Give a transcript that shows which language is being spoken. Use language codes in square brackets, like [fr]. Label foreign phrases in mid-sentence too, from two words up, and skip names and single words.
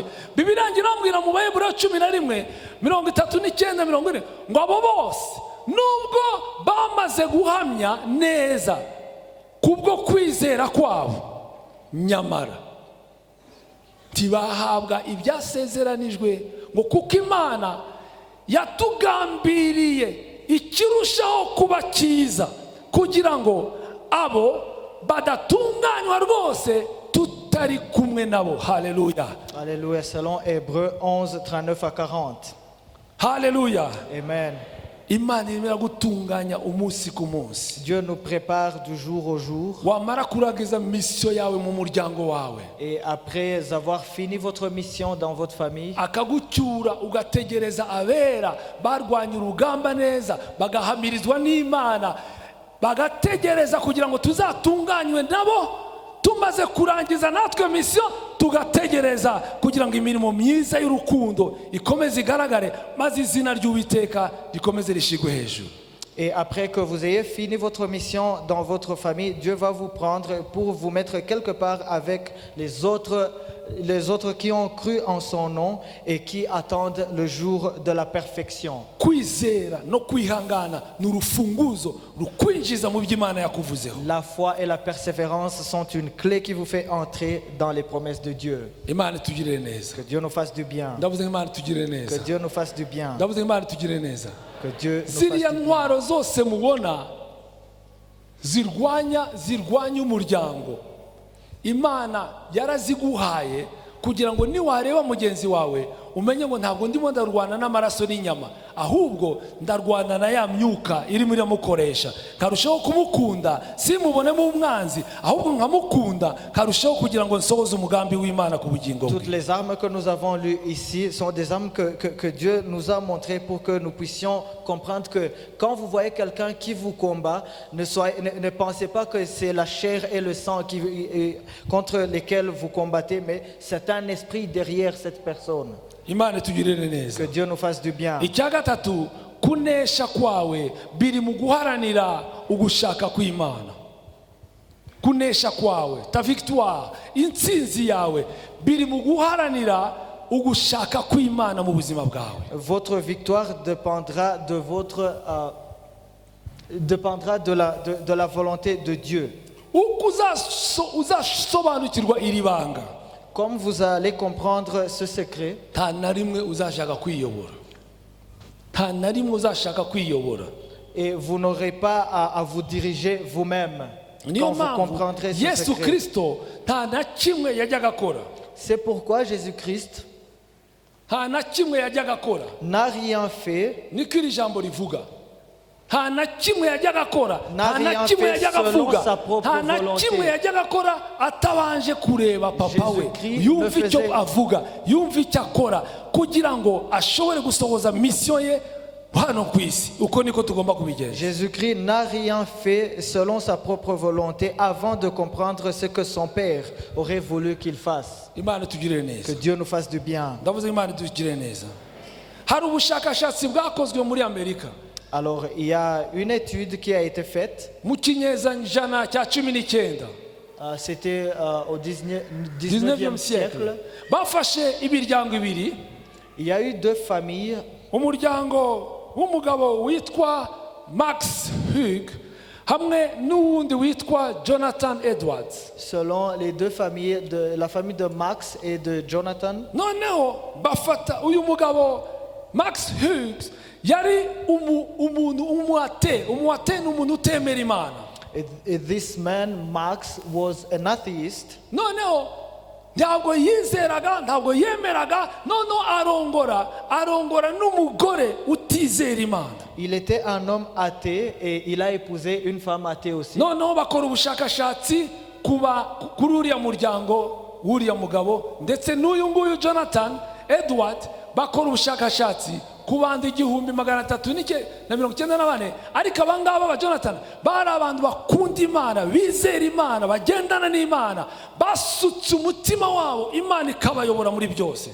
[rw] Bibiliya irambwira mu Baheburayo 11:39-40 ngo abo bose nubwo bamaze guhamya neza kubwo kwizera kwabo, nyamara ntibahabwa ibyasezeranijwe, ngo kuko Imana yatugambiriye ikirushaho kuba cyiza, kugira ngo abo badatunganywa rwose tutari kumwe nabo. Haleluya. [fr] Alléluia, selon Hébreux 11, 39 à 40. [rw] Haleluya. Amen. imana irimo iragutunganya umunsi ku munsi. [fr] Dieu nous prépare du jour au jour. [rw] Wamara kurangiza misiyo yawe mu muryango wawe, [fr] Et après avoir fini votre mission dans votre famille, [rw] akagucyura ugategereza abera barwanya urugamba neza bagahamirizwa n'Imana, bagategereza kugira ngo tuzatunganywe nabo tumaze kurangiza natwe misiyo, tugategereza kugira ngo imirimo myiza y'urukundo ikomeze igaragare, maze izina ry'Uwiteka rikomeze rishigwe hejuru. [fr] et après que vous ayez fini votre mission dans votre famille, Dieu va vous prendre pour vous mettre quelque part avec les autres qui ont cru en son nom et qui attendent le jour de la perfection. [rw] Kwizera no kwihangana ni urufunguzo rukwinjiza mu by'Imana yakuvuzeho. [fr] La foi et la persévérance sont une clé qui vous fait entrer dans les promesses de Dieu. [rw] Imana itugirire neza. [fr] Que Dieu nous fasse du bien. [rw] Ndavuze ngo Imana itugirire [fr] Que [rw] neza. [fr] Dieu nous fasse du bien. [rw] Ndavuze ngo Imana itugirire neza. [fr] Que Dieu nous [rw] Ziriya [fr] fasse du bien. [rw] ntwaro zose mubona zirwanya umuryango, Imana yaraziguhaye kugira ngo niwareba mugenzi wawe umenye ngo ntabwo ndimo ndarwana n'amaraso n'inyama, ahubwo ndarwana na ya myuka irimo iramukoresha, karushaho kumukunda, simubonemo umwanzi, ahubwo nkamukunda, karushaho kugira ngo nsohoze umugambi w'Imana ku bugingo bwe. [fr] Toutes les armes que nous avons lues ici sont des armes que Dieu nous a montrées pour que nous puissions comprendre que quand vous voyez quelqu'un qui vous combat, ne pensez pas que c'est la chair et le sang contre lesquels vous combattez, mais c'est un esprit derrière cette personne. [rw] Imana itugirire neza. [fr] Que Dieu nous fasse du bien. [rw] Icya gatatu, kunesha kwawe biri mu guharanira ugushaka kw'Imana. Kunesha kwawe, [fr] ta victoire, [rw] intsinzi yawe biri mu guharanira ugushaka kw'Imana mu buzima bwawe. [fr] Votre victoire dépendra de la volonté de Dieu. [rw] Uko uzasobanukirwa iri banga, [fr] Comme vous allez comprendre ce secret, [rw] nta na rimwe uzashaka kwiyobora. Nta na rimwe uzashaka kwiyobora. [fr] et vous n'aurez pas à vous diriger vous-même [rw] Niyo [fr] quand vous [rw] mpamvu [fr] comprendrez ce [rw] Yesu [fr] secret. [rw] Kristo nta na kimwe yajyaga akora. [fr] C'est pourquoi Jésus-Christ [rw] Nta na kimwe yajyaga akora. [fr] n'a rien fait, [rw] Niko iri jambo rivuga. Nta na kimwe yajyaga akora, nta na [fr] rien [rw] kimwe [fr] fait [rw] yajyaga [fr] selon [rw] avuga, [fr] sa propre [rw] nta na [fr] volonté. [rw] kimwe yajyaga akora atabanje kureba papa we, [fr] Jésus-Christ [rw] yumva [fr] ne [rw] icyo [fr] faisait- [rw] avuga, yumva icyo akora, kugira ngo ashobore gusohoza misiyo ye hano ku isi. Uko niko tugomba kubigenza. [fr] Jésus-Christ n'a rien fait selon sa propre volonté avant de comprendre ce que son Père aurait voulu qu'il fasse. [rw] Imana itugirire [fr] Que [rw] neza. [fr] Dieu nous fasse du bien. [rw] Ndavuze Imana itugirire neza. Hari ubushakashatsi bwakozwe muri Amerika [fr] Alors, il y a une étude qui a été faite. [rw] mu kinyejana cya 19. [fr] C'était au 19e 19e siècle. siècle. [rw] Bafashe imiryango ibiri, [fr] Il y a eu deux familles. [rw] umuryango w'umugabo witwa Max Hughes hamwe n'uwundi witwa Jonathan Edwards. [fr] Selon les deux familles, la famille de Max et de Jonathan. [rw] Noneho bafata uyu mugabo Max Hughes yari umuate ni umuntu utemera Imana. [en] And this man, Max, was an atheist. [rw] Noneho ntabwo yizeraga, ntabwo yemeraga, noneho arongora n'umugore utizera Imana. [fr] Il était un homme athée et il a épousé une femme athée aussi. [rw] Noneho bakora ubushakashatsi kuri uriya muryango w'uriya mugabo ndetse n'uyu nguyu Jonathan Edward, bakora ubushakashatsi ku bandi 394, ariko abangaba ba Jonathan bari abantu bakunda Imana, bizera Imana, bagendana n'Imana, basutse umutima wabo, Imana ikabayobora muri byose.